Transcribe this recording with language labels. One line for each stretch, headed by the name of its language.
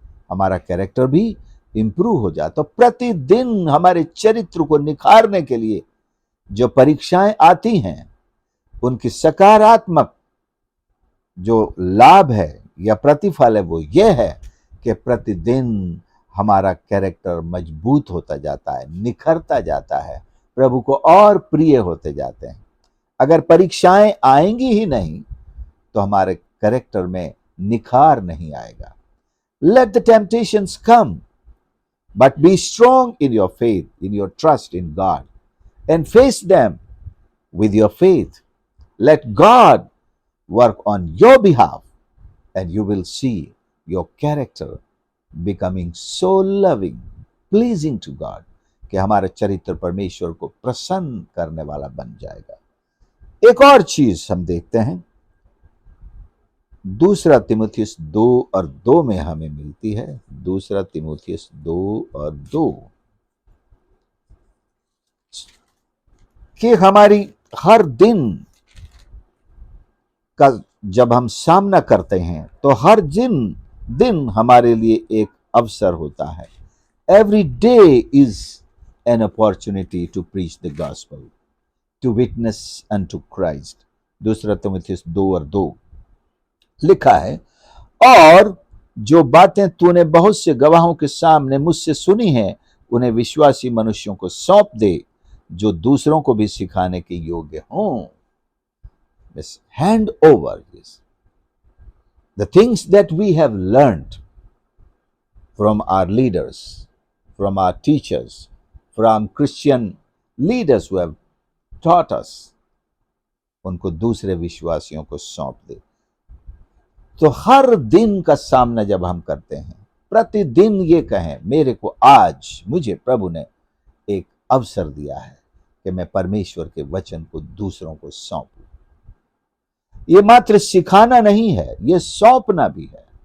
Hindi: हमारा कैरेक्टर भी इंप्रूव हो जाए। तो प्रतिदिन हमारे चरित्र को निखारने के लिए जो परीक्षाएं आती हैं, उनकी सकारात्मक जो लाभ है या प्रतिफल है वो ये है कि प्रतिदिन हमारा कैरेक्टर मजबूत होता जाता है, निखरता जाता है, प्रभु को और प्रिय होते जाते हैं। अगर परीक्षाएं आएंगी ही नहीं तो हमारे कैरेक्टर में निखार नहीं आएगा।
English: Let the temptations come, but be strong in your faith, in your trust in God, and face them with your faith. Let God work on your behalf, and you will see your character becoming so loving, pleasing to God,
Hindi: कि हमारा चरित्र परमेश्वर को प्रसन्न करने वाला बन जाएगा। एक और चीज हम देखते हैं, 2 तीमुथियुस 2:2 में हमें मिलती है। 2 तीमुथियुस 2:2 कि हमारी हर दिन का जब हम सामना करते हैं तो हर दिन हमारे लिए एक अवसर होता है।
English: every day is an opportunity to preach the gospel, to witness unto Christ,
Hindi: दूसरा तीमुथियुस 2:2 लिखा है, और जो बातें तूने बहुत से गवाहों के सामने मुझसे सुनी हैं, उन्हें विश्वासी मनुष्यों को सौंप दे, जो दूसरों को भी सिखाने के योग्य हों।
English: Yes, hand over this. The things that we have learned from our leaders, from our teachers, from Christian leaders who have taught us,
Hindi: उनको दूसरे विश्वासियों को सौंप दे। तो हर दिन का सामना जब हम करते हैं, प्रतिदिन ये कहें, मेरे को आज मुझे प्रभु ने एक अवसर दिया है कि मैं परमेश्वर के वचन को दूसरों को सौंपूं। ये मात्र सिखाना नहीं है, ये सौंपना भी है।